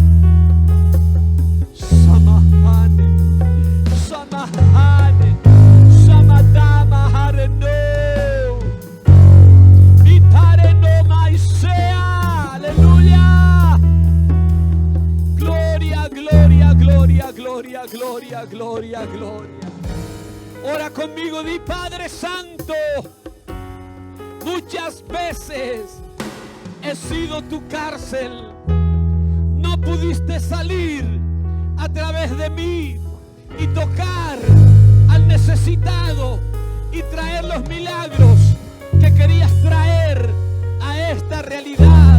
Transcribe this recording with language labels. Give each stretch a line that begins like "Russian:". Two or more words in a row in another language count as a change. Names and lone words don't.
Spanish: Samahane, samahane, samadama hareno. Vitareno maisea. Aleluya. Gloria, gloria, gloria, gloria, gloria, gloria, gloria. Ora conmigo, di: Padre Santo, muchas veces he sido tu cárcel. No pudiste salir a través de mí y tocar al necesitado y traer los milagros que querías traer a esta realidad.